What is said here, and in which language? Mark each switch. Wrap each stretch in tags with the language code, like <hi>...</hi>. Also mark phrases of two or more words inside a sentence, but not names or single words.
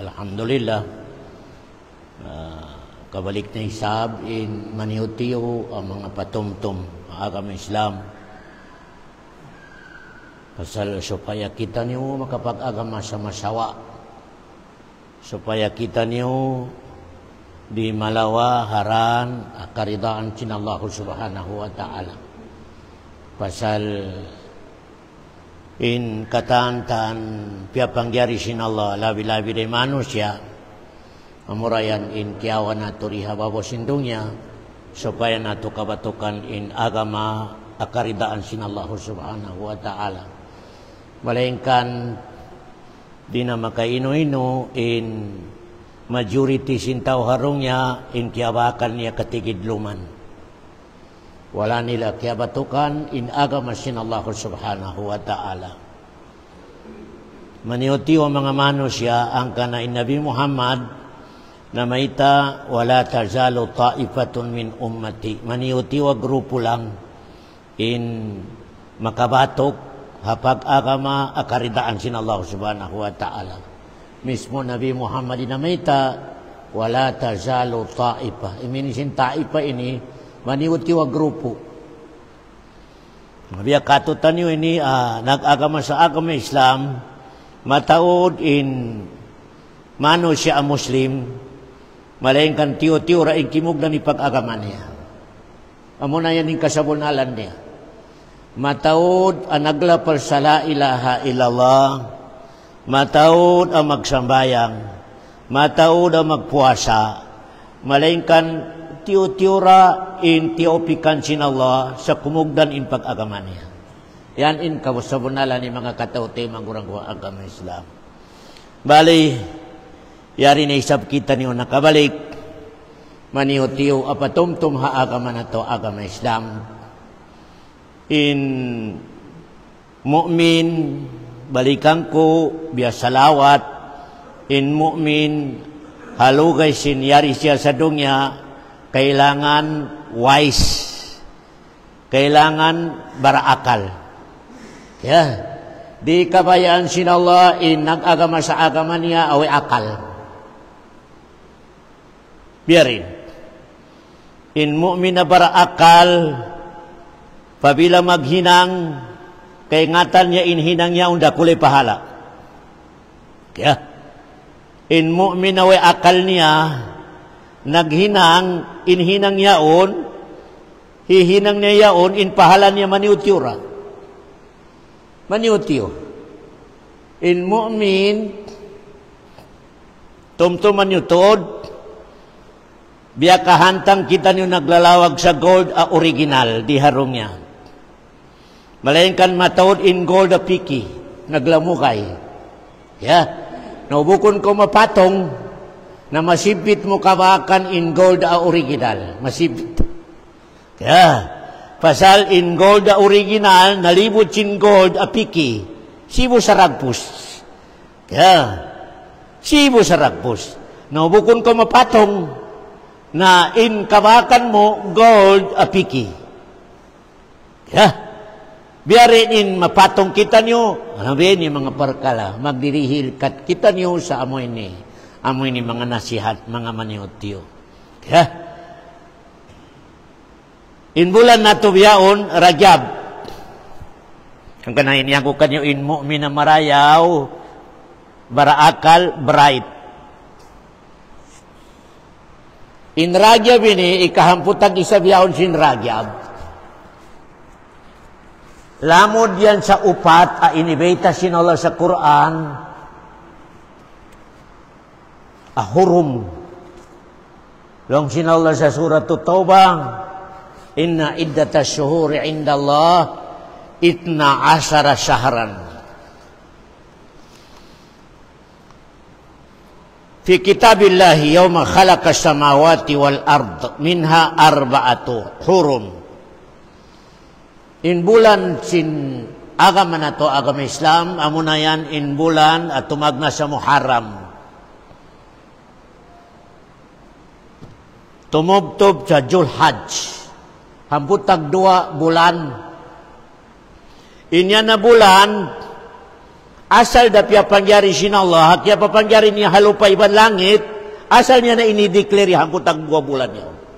<tsg>Alhamdulillah. Kabalik na isab in maniutiyo ang mga patumtum agama Islam. Pasal supaya kita niyo makapag-agama sa masawa. Supaya kita niyo di malawa haran karidaan sin Allah</tsg> <ar>سبحانه وتعالى.</ar> <tsg>Pasal in katantan piapangyari sin Allah labi-labi de manusia amurayan in kiawan nato riha babosindungnya supaya nato kabatukan in agama akaridaan sin Allah</tsg> <ar>سبحانه وتعالى.</ar> <tsg>Melainkan di na makaino-ino in majority sintaw harungnya in kiabakan niya katigidluman. Wala nila kiabatukan in agama sin Allah</tsg> <ar>سبحانه وتعالى.</ar> <tsg>Maniuti wa mga manusia ang kana in Nabi Muhammad na maita</tsg> <ar>لا تزال طائفة من أمتي.</ar> <tsg>Maniuti wa grupo lang in makabatok hapag agama akaridaan sin Allah</tsg> <ar>سبحانه وتعالى.</ar> <tsg>Mismo Nabi Muhammad dinamita</tsg> <ar>لا تزال طائفة.</ar> <tsg>Iminisin ta'ifa ini maniuti wa grupo. Mabiya katutan nyo ini nag-agama sa agama Islam mataod in manusia muslim malaingkan tiyo-tiyo ra kimug na ni pag-agama niya. Amo na yan yung kasabunalan niya. Mataod ang naglapal sa</tsg> <ar>لا إله إلا الله,</ar> <tsg>mataod ang magsambayang, mataod ang magpuasa, malaingkan tiyo-tiyura in tiopikan sin Allah sa kumugdan in pag-agama niya. Yan in kasabunalan ni mga katauti magurang agama Islam. Bali, yari na isab kita niyo nakabalik, maniyo-tiyo apatumtum ha agama na to agama Islam. In mu'min balikan ko biasa lawat in mu'min halugay sinyari siya sa dunya kailangan wise, kailangan baraakal. Ya, di kabayaan sin Allah in nag-agama sa agama niya awi akal. Biarin in mu'min na baraakal pabila maghinang kay ngatan niya inhinang niya unda kulay pahala. Kaya in mu'min na way akal niya naghinang inhinang yaon hihinang niya yaon in pahala niya maniutiura. Maniutiyo. In mu'min tumtuman niyo tod biya kahantang kita niyo naglalawag sa gold original di harong niya. Melainkan mataod in gold a piki, naglamukay. Ya, naubukon ko mapatong na masipit mo kabakan in gold a original. Masipit. Ya, pasal in gold a original, nalibot in gold a piki, sibo sa ragpus. Ya, sibo sa ragpus. Naubukon ko mapatong na in kabakan mo gold a piki. Ya, biarin in mapatong kita niyo, sabihin ni mga parkala, magdirihil kat kita niyo sa amoy ni mga nasihat, mga maniotyo. Ya. In bulan na to biyaon, Rajab. Ang kanain niya ko kanyo in mu'min na marayaw, baraakal, bright. In Rajab ini, ikahamputag isa biyaon sin Rajab. Lamod yan sa upat, inibeta sin Allah sa Quran, hurum. Long sin Allah sa surat At-Taubah,</tsg> <ar>إن عدة الشهور عند الله 12 شهرا. في كتاب الله يوم خلق السماوات والأرض منها 4 حرم.</ar> <tsg>In bulan sin agama na to, agama Islam, amo na yan in bulan at tumagna sa Muharram. Tumubtob sa Julhaj. Hamputag 2 bulan. Inya na bulan, asal da piya pangyari sin Allah, kaya papangyari niya halupay ban langit, asal niya na inidekleri hamputag 2 bulan niya.</tsg>